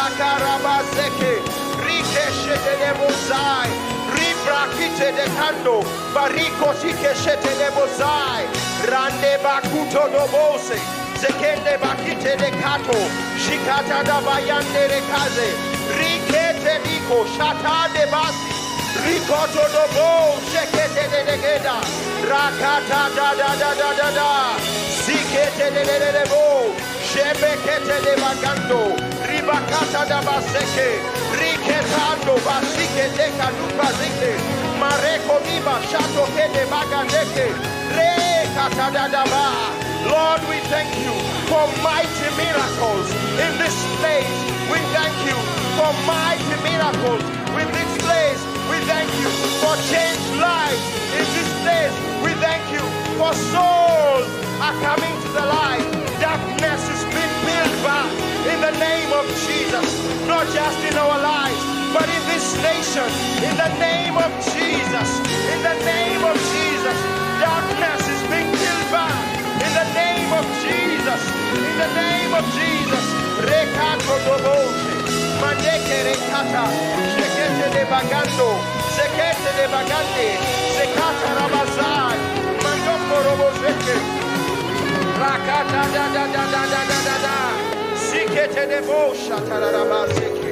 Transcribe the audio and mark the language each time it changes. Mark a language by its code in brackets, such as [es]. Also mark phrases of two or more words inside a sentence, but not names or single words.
[en] karabaseke, rikeshete de bozai, ribrakite de kando, bariko sikeshete de bozai, rande bakuto do bose, zekende bakite de kato, shikata da bayande de kaze, Rikete Niko, Shata de Basi, Rikoto do Bo, Shekete de Geda, Rakata da da da da da da, Sikete de Bo, Shebekete de Bagando, Ribakata da Baseke, Riketando, Basike de Kaduka Zike, Mareko Niba, Shato de Bagandeke, Rekata da da ba. Lord, we thank you for mighty miracles in this place. We thank you for mighty miracles in this place. We thank you for changed lives in this place. We thank you for souls are coming to the light. Darkness is being peeled back in the name of Jesus. Not just in our lives, but in this nation. In the name of Jesus. In the name of Jesus. Darkness is being peeled back. In the name of Jesus. In the name of Jesus. Rekato doboshe. Mandeke rekata. Shekete de bagando. Sekete de bagande. Sekata rabazai. Mandoko roboseke. Rakata da da da da da da da da. Sikete de bosha tararabazeke.